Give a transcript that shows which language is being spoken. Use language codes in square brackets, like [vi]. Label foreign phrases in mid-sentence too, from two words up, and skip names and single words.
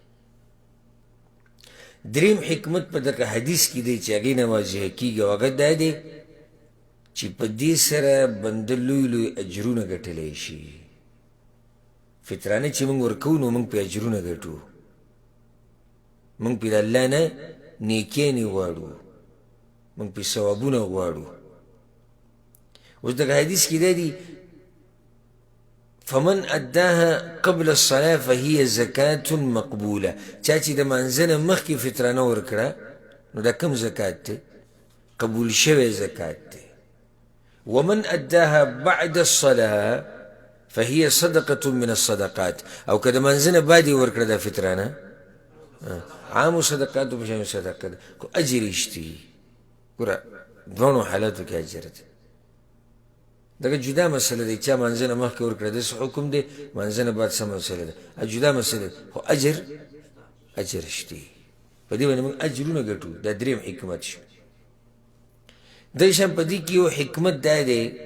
[ps] دریم حکمت په دغه حدیث کې دی چې هغې نه واضحه کېږي او هغه دا دی چې په دې سره بنده لوی لوی اجرونه ګټلی شي فطرانه چې موږ ورکوو نو موږ پې اجرونه ګټو موږ پې د الله نه نیکیانې غواړو موږ پې ثوابونه غواړو اوس دغه حدیث کې دا دی [ar] فمن اداها قبل الصلاة فهي زکاة مقبوله [ps] چا چې د مانځه نه مخکې فطرانه ورکړه نو دا کوم زکات دی قبول شوی زکات دی ومن [ar] اداها بعد الصلاة فهي صدقة من الصدقات [ps] او که د مانځه نه بعد یې ورکړه دا فطرانه عامو صدقاتو په شان صدقه ده خو اجر یې شته ګوره دواړو حالاتو کې اجر دی دغه جدا مسله دی چا مانځه نه مخکې ورکړه داسې حکم دی مانځه نه بعد څه مسله ده جدا مسله خو اجر شته په دې باندې موږ اجرونه ګټو دا دریم حکمت شو دې شان په دې کې یو حکمت دا دی